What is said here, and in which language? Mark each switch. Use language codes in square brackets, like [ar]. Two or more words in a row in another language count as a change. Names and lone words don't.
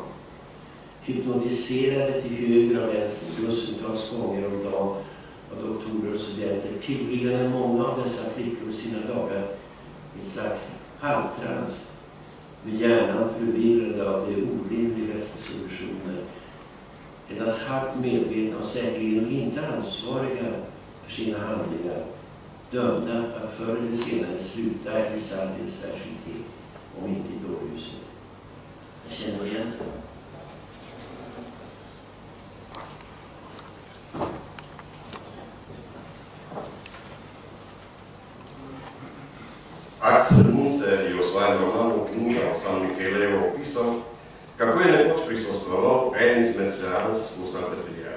[sv] Hypnotiserade till höger och vänster dussintals gånger om dagen av doktorer och studenter tillbringade många av dessa flickor sina dagar i en slags halvtrans, med hjärnan förvirrade av de orimligaste solutioner, endast halvt medvetna och säkerligen inte ansvariga för sina handlingar, dömda att förr eller senare sluta i Sardes världsliv, om inte i dårhuset. Jag känner igen det. [sl] Aksel Munthe je v svojem romanu Knjiga o San Micheleju opisal, kako je nekoč prisostvoval en izmed seans v Sant'Effilia.